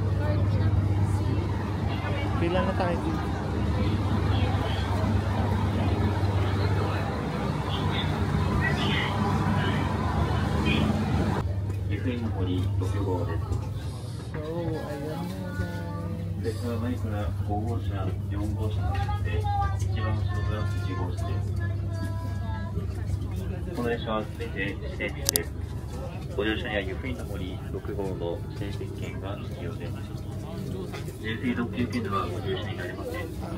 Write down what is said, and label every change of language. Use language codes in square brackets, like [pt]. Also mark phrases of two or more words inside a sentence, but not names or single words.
[tl] Pila na tayo dito? So, ayan na guys. [ja] 列車は前から5号車、4号車が走って、一番後ろが1号車です。この列車は全て指定席です。ご乗車には湯布院の森6号の指定席券が必要です。純粋特急券ではご乗車になれません。